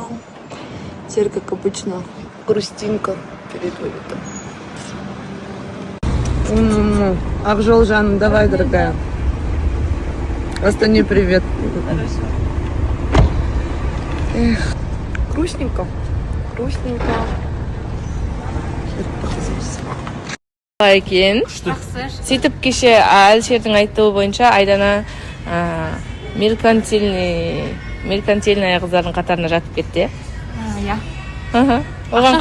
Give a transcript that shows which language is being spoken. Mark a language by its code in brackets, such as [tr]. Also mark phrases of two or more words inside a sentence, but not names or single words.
[ru] Теперь, как обычно, грустинка перед вылетом. Акжолжан, давай, дорогая. Астане привет. Эх, грустненько. Грустненько. [kk] екен. Сөйтіп кеше Әлшердің айтуы бойынша Айдана меркантильная қыздардың қатарына жатып кетті. Иә. Оған